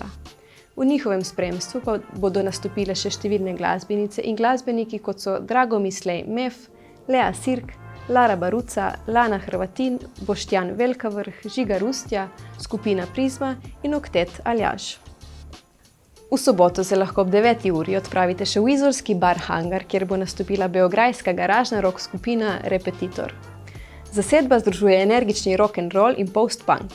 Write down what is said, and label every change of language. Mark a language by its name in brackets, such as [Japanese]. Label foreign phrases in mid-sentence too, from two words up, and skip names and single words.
[Slovenian] V njihovem spremstvu pa bodo nastopile še številne glasbenice in glasbeniki, kot so Drago Mislej Mef, Lea Sirk, Lara Baruca, Lana Hrvatin, Boštjan Velkavrh, Žiga Rustja, skupina Prizma in oktet Aljaž. V soboto se lahko ob 9. uri odpravite še v izolski bar Hangar, kjer bo nastopila beograjska garažna rock skupina Repetitor. Zasedba združuje energični [English] rock and roll [Slovenian] in post-punk.